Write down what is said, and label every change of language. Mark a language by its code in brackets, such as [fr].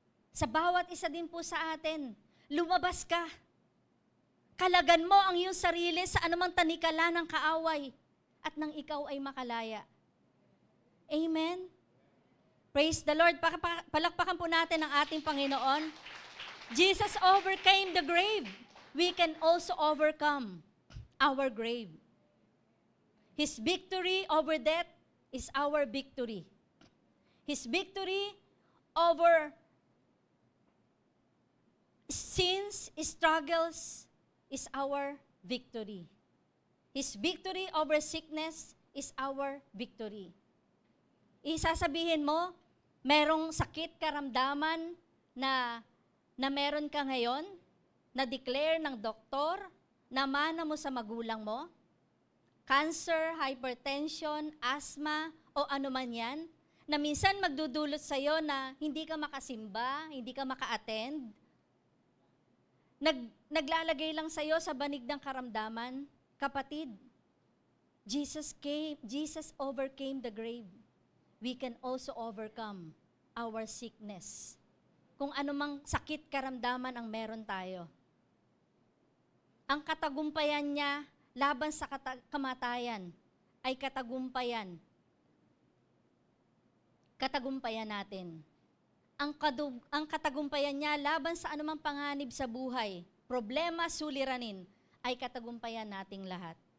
[tl] Sa bawat isa din po sa atin, lumabas ka. Kalagan mo ang iyong sarili sa anumang tanikala ng kaaway at nang ikaw ay makalaya. Amen? [en] Praise the Lord. [tl] Palakpakan po natin ang ating Panginoon. [en] Jesus overcame the grave. We can also overcome our grave. His victory over death is our victory. His victory over sins, struggles, is our victory. His victory over sickness is our victory. [tl] Isasabihin mo, merong sakit karamdaman na meron ka ngayon, na-declare ng doktor na mana mo sa magulang mo? Cancer, hypertension, asthma, o ano man yan, na minsan magdudulot sa'yo na hindi ka makasimba, hindi ka maka-attend, naglalagay lang sa'yo sa banig ng karamdaman. [en] Kapatid, Jesus overcame the grave. We can also overcome our sickness. [tl] Kung anumang sakit karamdaman ang meron tayo. Ang katagumpayan niya laban sa kamatayan ay katagumpayan natin. Ang katagumpayan niya laban sa anumang panganib sa buhay, problema, suliranin, ay katagumpayan nating lahat.